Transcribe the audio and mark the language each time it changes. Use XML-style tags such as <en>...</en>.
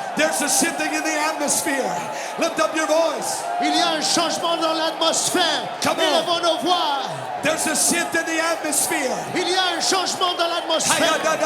<en>There's a shifting in the atmosphere. Lift up your voice.</en> <fr>Il y a un changement dans l'atmosphère.</fr> <en>Come on.</en> <fr>Élevons nos voix.</fr> <en>There's a shift in the atmosphere.</en> <fr>Il y a un changement dans l'atmosphère.</fr>